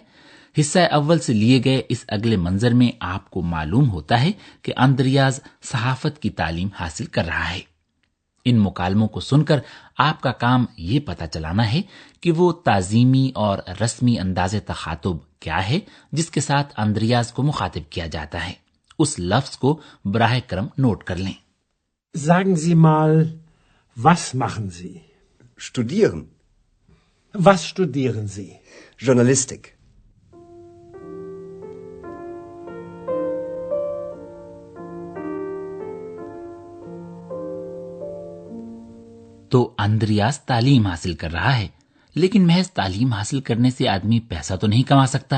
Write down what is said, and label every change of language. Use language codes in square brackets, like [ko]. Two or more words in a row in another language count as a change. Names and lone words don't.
[ur] حصہ اول سے لیے گئے اس اگلے منظر میں آپ کو معلوم ہوتا ہے کہ اندریاز صحافت کی تعلیم حاصل کر رہا ہے. ان مکالموں کو سن کر آپ کا کام یہ پتہ چلانا ہے کہ وہ تعظیمی اور رسمی انداز تخاطب کیا ہے جس کے ساتھ اندریاز کو مخاطب کیا جاتا ہے. اس لفظ کو براہ کرم نوٹ کر لیں. [de] Sagen Sie mal, was machen Sie? Studieren. Was studieren Sie? Journalistik. [ur] تو اندریاز تعلیم حاصل کر رہا ہے، لیکن محض تعلیم حاصل کرنے سے آدمی پیسہ تو نہیں کما سکتا.